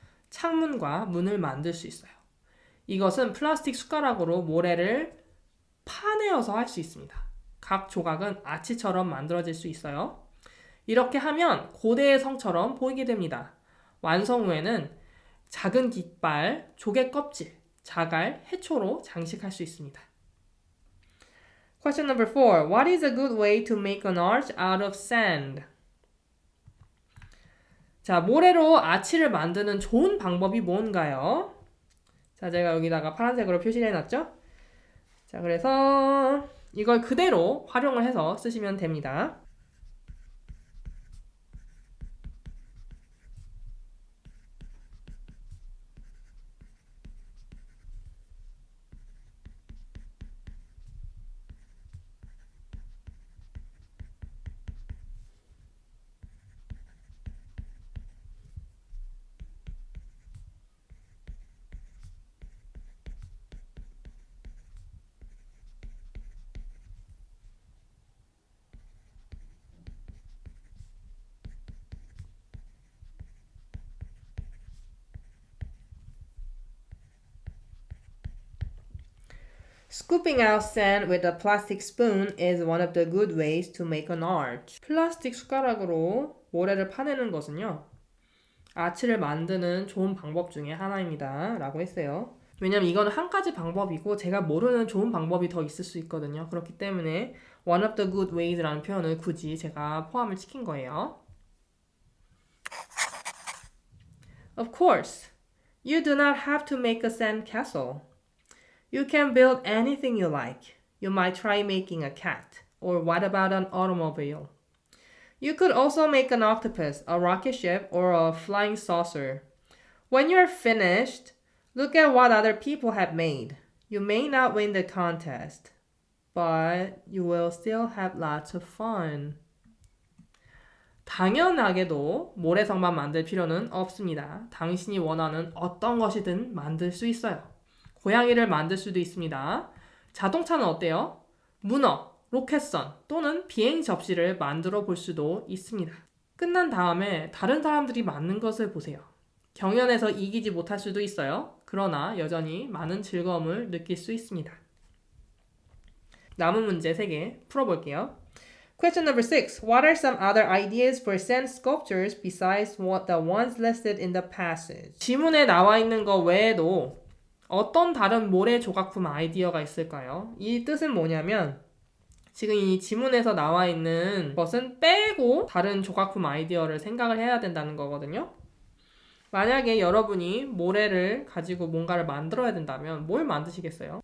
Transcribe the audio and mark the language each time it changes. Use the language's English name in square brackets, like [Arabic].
[Korean] 창문과 문을 만들 수 있어요. 이것은 플라스틱 숟가락으로 모래를 파내어서 할 수 있습니다. 각 조각은 아치처럼 만들어질 수 있어요. 이렇게 하면 고대의 성처럼 보이게 됩니다. 완성 후에는 작은 깃발, 조개 껍질, 자갈, 해초로 장식할 수 있습니다. [English] Question number 4. What is a good way to make an arch out of sand? [Korean] 자, 모래로 아치를 만드는 좋은 방법이 뭔가요? 자, 제가 여기다가 파란색으로 표시를 해놨죠? 자, 그래서 이걸 그대로 활용을 해서 쓰시면 됩니다. [English] Scooping out sand with a plastic spoon is one of the good ways to make an arch. [Korean] 플라스틱 숟가락으로 모래를 파내는 것은요. 아치를 만드는 좋은 방법 중에 하나입니다. 라고 했어요. 왜냐면 이거는 한 가지 방법이고 제가 모르는 좋은 방법이 더 있을 수 있거든요. 그렇기 때문에 [English] one of the good ways [Korean] 라는 표현을 굳이 제가 포함을 시킨 거예요. [English] Of course, you do not have to make a sand castle. You can build anything you like. You might try making a cat. Or what about an automobile? You could also make an octopus, a rocket ship, or a flying saucer. When you're finished, look at what other people have made. You may not win the contest, but you will still have lots of fun. [Korean] 당연하게도 모래성만 만들 필요는 없습니다. 당신이 원하는 어떤 것이든 만들 수 있어요. 고양이를 만들 수도 있습니다. 자동차는 어때요? 문어, 로켓선 또는 비행 접시를 만들어 볼 수도 있습니다. 끝난 다음에 다른 사람들이 만든 것을 보세요. 경연에서 이기지 못할 수도 있어요. 그러나 여전히 많은 즐거움을 느낄 수 있습니다. 남은 문제 3개 풀어볼게요. [English] Question number 6. What are some other ideas for sand sculptures besides the ones listed in the passage? [Korean] 지문에 나와 있는 것 외에도 어떤 다른 모래 조각품 아이디어가 있을까요? 이 뜻은 뭐냐면 지금 이 지문에서 나와 있는 것은 빼고 다른 조각품 아이디어를 생각을 해야 된다는 거거든요. 만약에 여러분이 모래를 가지고 뭔가를 만들어야 된다면 뭘 만드시겠어요?